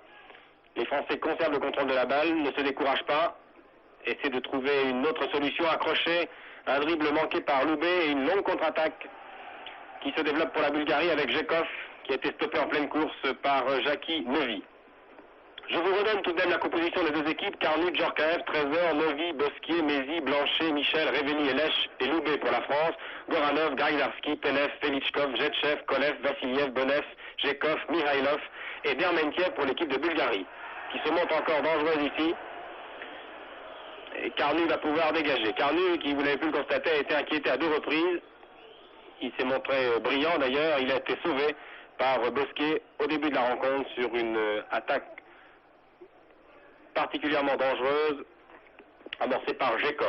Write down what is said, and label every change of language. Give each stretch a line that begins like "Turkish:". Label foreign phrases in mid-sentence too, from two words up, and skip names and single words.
French: Les Français conservent le contrôle de la balle, ne se découragent pas, essaient de trouver une autre solution, accrocher un dribble manqué par Loubet et une longue contre-attaque qui se développe pour la Bulgarie avec Jekov qui a été stoppé en pleine course par Jackie Novi. Je vous redonne tout de même la composition des deux équipes. Carnut, Djorkaeff, Trésor, Novi, Bosquier, Mézi, Blanchet, Michel, Révéli, Elech et Loubet pour la France. Goranov, Graidarski, Penev, Felichkov, Jetchev, Kolev, Vassiliev, Bonev, Jekov, Mihailov et Dermentiev pour l'équipe de Bulgarie, qui se montre encore dangereuse ici. Et Carnut va pouvoir dégager. Carnut, qui vous l'avez pu le constater, a été inquiété à 2 reprises. Il s'est montré brillant d'ailleurs. Il a été sauvé par Bosquier au début de la rencontre sur une attaque particulièrement dangereuse amorcée par Jekov.